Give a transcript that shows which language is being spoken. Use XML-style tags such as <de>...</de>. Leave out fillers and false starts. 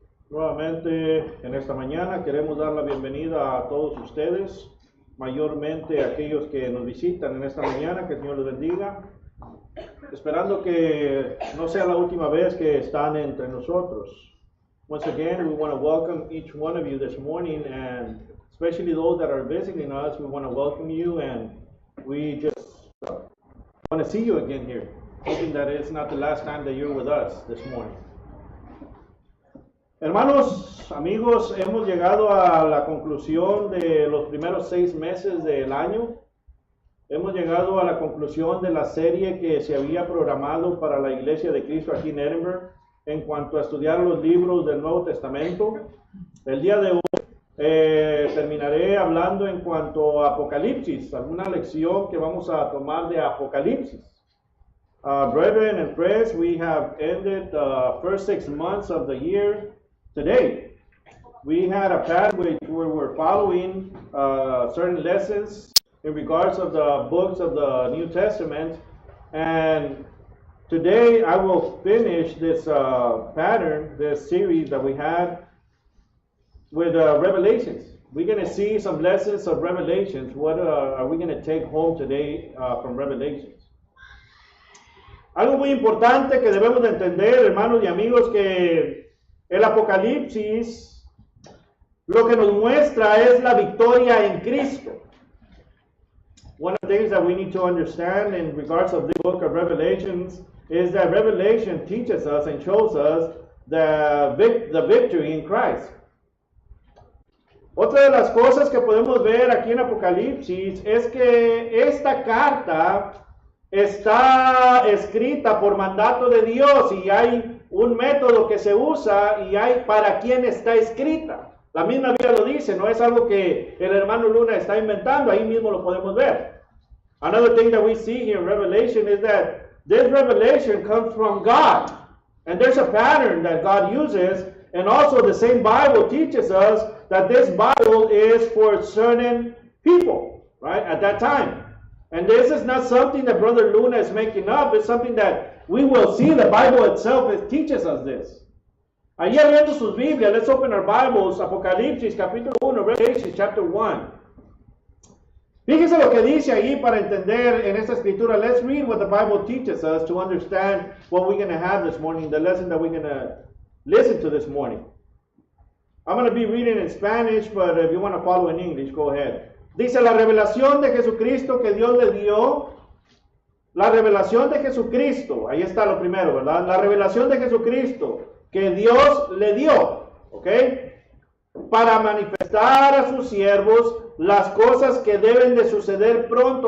<es>Nuevamente en esta mañana queremos dar la bienvenida a todos ustedes, mayormente a aquellos que nos visitan en esta mañana, que el Señor les bendiga, esperando que no sea la última vez que están entre nosotros.</es> <en>Once again, we want to welcome each one of you this morning, and especially those that are visiting us, we want to welcome you, and we just want to see you again here, hoping that it's not the last time that you're with us this morning.</en> <es>Hermanos, amigos, hemos llegado a la conclusión de los primeros 6 meses del año. Hemos llegado a la conclusión de la serie que se había programado para la Iglesia de Cristo aquí en Edinburgh en cuanto a estudiar los libros del Nuevo Testamento. El día de hoy terminaré hablando en cuanto a Apocalipsis, alguna lección que vamos a tomar de Apocalipsis.</es> <en>Brethren and friends, we have ended the first 6 months of the year today. We had a pathway where we're following certain lessons in regards of the books of the New Testament, and today I will finish this pattern, this series that we had with Revelations. We're going to see some lessons of Revelations. What are we going to take home today from Revelations?</en> <es>Algo muy importante que debemos de entender, hermanos y amigos, que el Apocalipsis lo que nos muestra es la victoria en Cristo.</es> <en>One of the things that we need to understand in regards of the book of Revelations is that Revelation teaches us and shows us the victory in Christ.</en> <es>Otra de las cosas que podemos ver aquí en Apocalipsis es que esta carta está escrita por mandato de Dios y hay un método que se usa y hay para quién está escrita. La misma Biblia lo dice, no es algo que el hermano Luna está inventando, ahí mismo lo podemos ver.</es> <en>Another thing that we see here in Revelation is that this revelation comes from God. And there's a pattern that God uses, and also the same Bible teaches us that this Bible is for certain people, right, at that time. And this is not something that Brother Luna is making up, it's something that we will see. The Bible itself teaches us this.</en> <es>Allí abriendo sus Biblias,</es> <en>let's open our Bibles,</en> <es>Apocalipsis capítulo 1,</es> <en>Revelation chapter 1.</en> <es>Fíjese lo que dice ahí para entender en esta escritura.</es> <en>Let's read what the Bible teaches us to understand what we're going to have this morning, the lesson that we're going to listen to this morning. I'm going to be reading in Spanish, but if you want to follow in English, go ahead.</en> <es>Dice, la revelación de Jesucristo que Dios le dio, la revelación de Jesucristo, ahí está lo primero, ¿verdad? La revelación de Jesucristo que Dios le dio, ¿ok? Para manifestar a sus siervos las cosas que deben de suceder pronto.</es>